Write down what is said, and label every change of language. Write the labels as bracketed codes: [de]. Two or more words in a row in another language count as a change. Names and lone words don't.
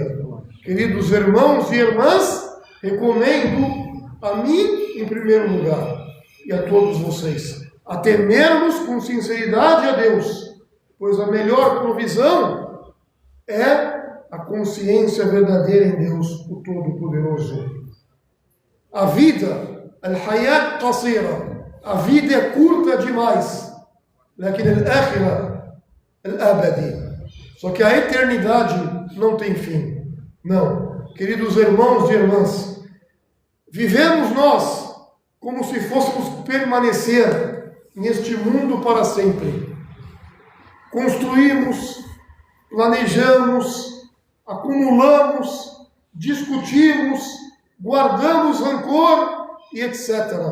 [pt] Queridos irmãos e irmãs, recomendo a mim em primeiro lugar e a todos vocês a temermos com sinceridade a Deus, pois a melhor provisão é a consciência verdadeira em Deus, o Todo-Poderoso. A vida, [ar] الحياة قصيرة, [pt] a vida é curta demais, [ar] لكن الآخرة الأبدي. [pt] Só que a eternidade não tem fim. Não, queridos irmãos e irmãs, vivemos nós como se fôssemos permanecer neste mundo para sempre. Construímos, planejamos, acumulamos, discutimos, guardamos rancor e etc.